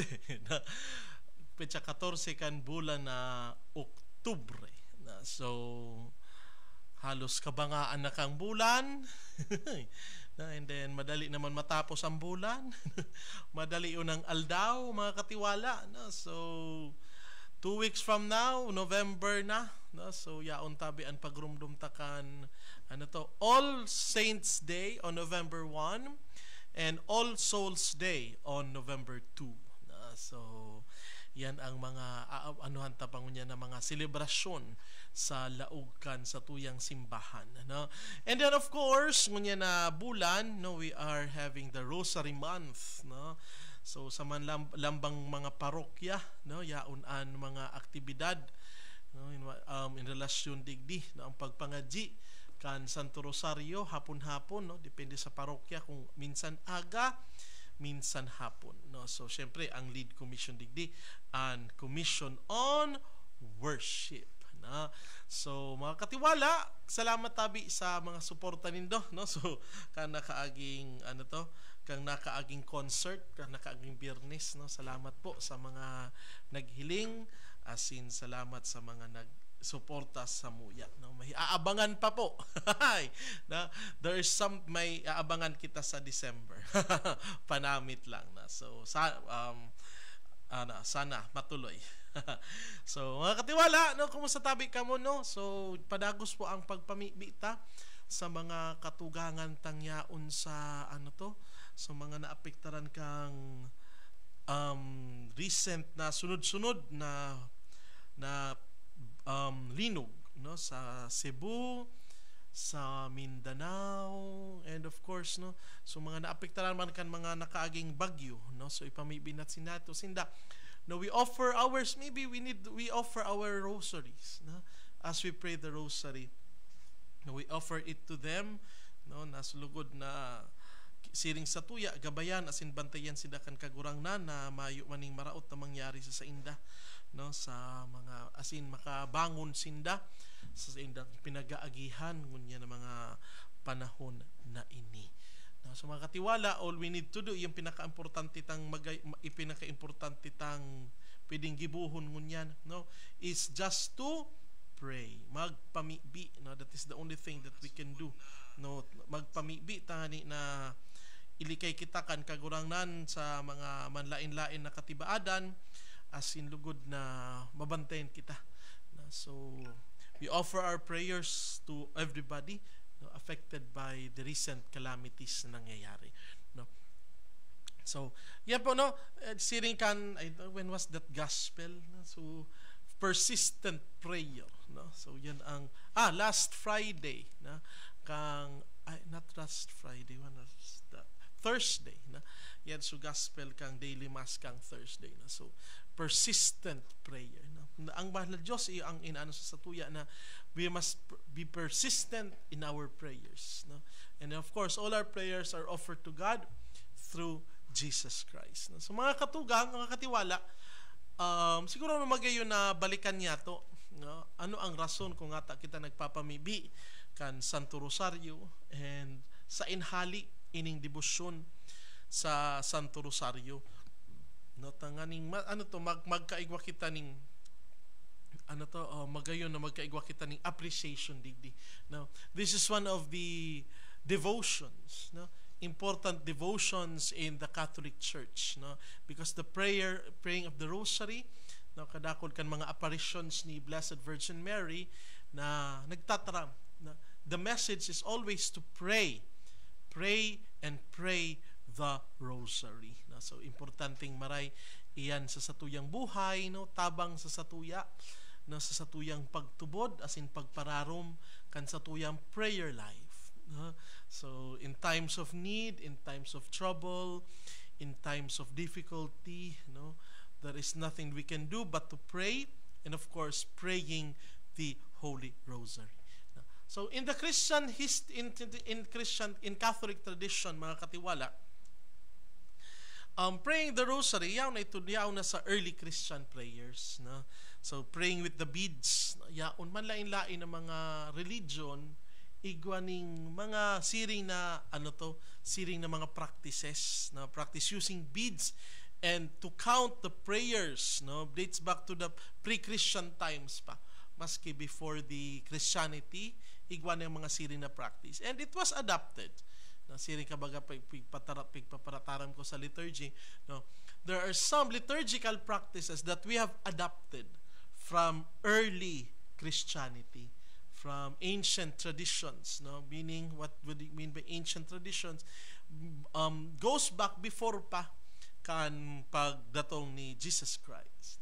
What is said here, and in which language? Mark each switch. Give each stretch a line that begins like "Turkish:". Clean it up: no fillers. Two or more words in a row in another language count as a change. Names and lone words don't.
Bikol: Petsa 14 kan bulan na Oktubre. So, halos kabangaan na kang bulan.
English: And then,
Bikol: madali naman matapos ang bulan. Madali unang aldaw, mga katiwala.
English: So, 2 weeks from now, November na.
Bikol: So, yaon tabi ang pagrumdum takan,
English: All Saints Day on November 1 and All Souls Day on November 2. So,
Bikol: yan ang mga anuhan tapang niya na mga selebrasyon sa laugkan sa tuyang simbahan.
English: And then of course,
Bikol: ngunya na bulan,
English: we are having the Rosary Month.
Bikol: So sa man lambang mga parokya, yaunan mga aktibidad in relasyon digdi ang pagpangadji kan Santo Rosario hapon-hapon, depende sa parokya kung minsan aga, minsan hapon.
English: So
Bikol: syempre ang
English: lead commission digdi and Commission on Worship.
Bikol: So mga katiwala, salamat tabi sa mga suporta nindo, So kan nakaaging kang nakaaging concert, kang nakaaging Biyernes, Salamat po sa mga naghiling, asin salamat sa mga nagsuporta sa muya, May aabangan pa po.
English: There is
Bikol: may aabangan kita sa December. Panamit lang na. So sana matuloy. So mga katiwala, kumusta tabi ka mo, So padagos po ang pagpamibita sa mga katugangan tangyaon sa so mga naapektaran kang recent na sunod-sunod na linog, sa Cebu, sa Mindanao, and of course, so mga naapektaran man kan mga nakaaging bagyo, so ipamibinat sinato sinda.
English: We offer ours, we offer our rosaries, as we pray the rosary. We offer it to them,
Bikol: nasulugod na siring sa tuya, gabayan, asin bantayan sila kan kagurang na mayo maning maraot na mangyari sa inda, sa mga asin makabangon sinda sa inda pinagaagihan ngunya na mga panahon na ini. So mga katiwala,
English: all we need to do,
Bikol: yung pinaka-importante tang ipinaka-importante tang pwedeng gibuhon ngunyan,
English: is just to pray, magpamibi, that is the only thing that we can do,
Bikol: magpamibi tani na ilikay kita kan kagurangnan sa mga manlain-lain na katibaadan, asin lugod na mabantayan kita.
English: So we offer our prayers to everybody affected by the recent calamities
Bikol: na nangyayari. So yan po, siring kan,
English: when was that gospel? So persistent prayer, so yan ang last Friday, not last Friday, when was that? Thursday, yan so gospel kang daily mass kang Thursday, so persistent prayer,
Bikol: ang mahal na Diyos ang inaano sa satuya na
English: we must be persistent in our prayers, and of course all our prayers are offered to God through Jesus Christ.
Bikol: So mga katugang, mga katiwala, siguro magayon na balikan niya to, ano ang rason kung ata kita nagpapamibi kan Santo Rosario and sa inhali ining debosyon sa Santo Rosario, tanganing magkaigwa kita ning magayon na magkaigwa kita ning appreciation digdi.
English: This is one of the devotions, important devotions in the Catholic Church, because the praying of the Rosary,
Bikol: kadakod kan mga apparitions ni Blessed Virgin Mary na nagtataram,
English: the message is always to pray and pray the Rosary.
Bikol: So importanteng maray iyan sa satuyang buhay, tabang sa satuya, sa satuyang pagtubod, asin pagpararom kan satuyang
English: prayer life. So in times of need, in times of trouble, in times of difficulty, there is nothing we can do but to pray, and of course praying the Holy Rosary. So in the Christian in Catholic tradition,
Bikol: mga katiwala,
English: praying the Rosary,
Bikol: yaw na sa
English: early Christian prayers, So praying with the beads,
Bikol: yaon man lain-lain ng mga religion, igwaning mga siring na siring na mga practices, na
English: practice using beads and to count the prayers, dates back to the pre-Christian times
Bikol: pa, maski
English: before the Christianity,
Bikol: igwan ng mga siring na practice,
English: and it was adopted.
Bikol: Siring kabaga pigpaparataram ko sa
English: liturgy, there are some liturgical practices that we have adopted from early Christianity, from ancient traditions, meaning what would it mean by ancient traditions, goes back before
Bikol: pa kan pagdatong ni
English: Jesus Christ.